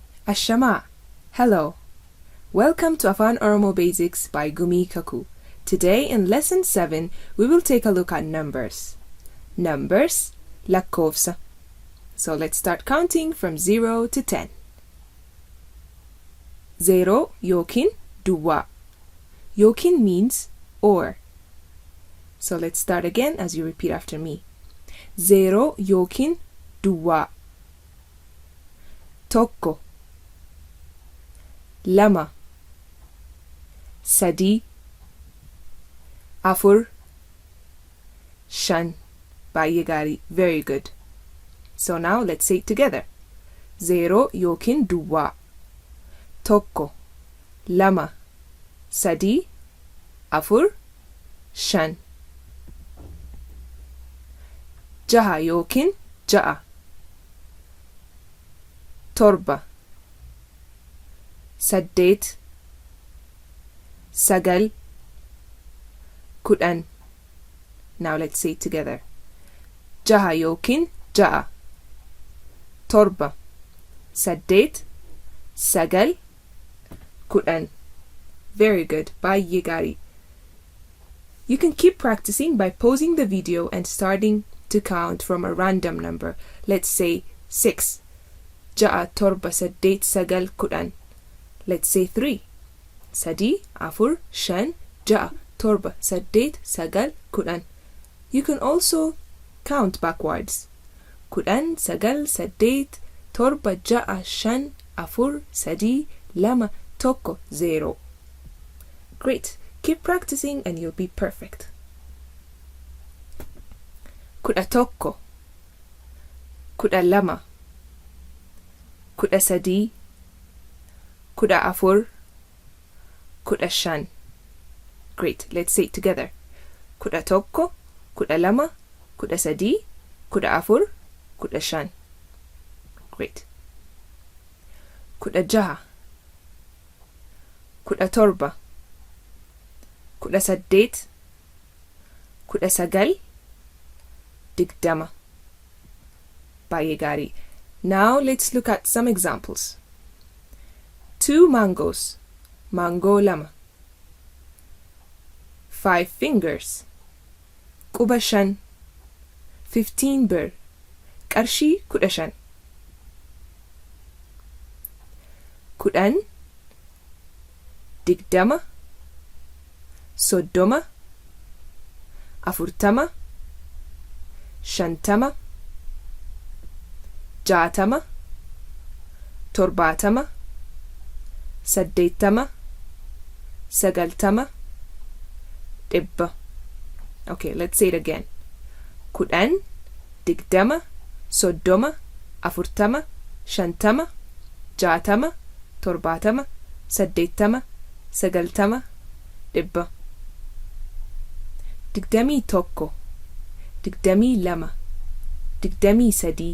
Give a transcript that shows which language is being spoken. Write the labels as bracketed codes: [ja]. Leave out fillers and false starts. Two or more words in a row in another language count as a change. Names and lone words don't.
[om] Ashama. [en] Hello. Welcome to Afaan Oromoo Basics by Gumii Kakuu. Today in Lesson 7, we will take a look at numbers. Numbers, lakkoofsa. So let's start counting from 0 to 10. [om] 0 yookiin duwwaa. [en] Yookiin means or. So let's start again as you repeat after me. [om] 0 yookiin duwwaa. Tokko. Lama. Sadii. Afur. Shan. Baay'ee gaarii. [en] Very good. So now let's say it together. [om] 0 yookiin duwwaa. Tokko. Lama. Sadii. Afur. Shan. Jaha yookiin ja'a. Torba. Saddeet. Sagal. Kudhan. [en] Now let's say it together. [om] Jaha yookiin ja'a. Torba. Saddeet. Sagal. Kudhan. [en] Very good. [om] Baay'ee gaarii. [en] You can keep practicing by pausing the video and starting to count from a random number. Let's say 6. [om] Ja'a, torba, saddeet, sagal, kudhan. [en] Let's say 3. [om] Sadii, afur, shan, ja'a, torba, saddeet, sagal, kudhan. [en] You can also count backwards. [om] Kudhan, sagal, saddeet, torba, ja'a, shan, afur, sadii, lama, tokko, 0. [en] Great. Keep practicing and you'll be perfect. [om] Kudha tokko. Kudha lama. Kudha sadii. Kudha afur. Kudha shan. [en] Great. Let's say it together. [om] Kudha tokko. Kudha lama. Kudha sadii. Kudha afur. Kudha shan. Great. Kudha jaha. Kudha torba. Kudha saddeet. Kudha sagal. Digdama. Baay'ee gaarii. [en] Now let's look at some examples. 2 mangoes. [om] Mango lama. [en] 5 fingers. [om] Quba shan. 15 birr. Qarshii kudha shan. Kudhan. Digdama. Soddoma. Afurtama. Shantama. Jaatama. Torbaatama. Saddeettama. Sagaltama. Dhibba. [en] Okay, let's say it again. [om] Kudhan. Digdama. Soddoma. Afurtama. Shantama. Jaatama. Torbaatama. Saddeettama. Sagaltama. Dhibba. Digdamii tokko. Digdamii lama. Digdamii sadii.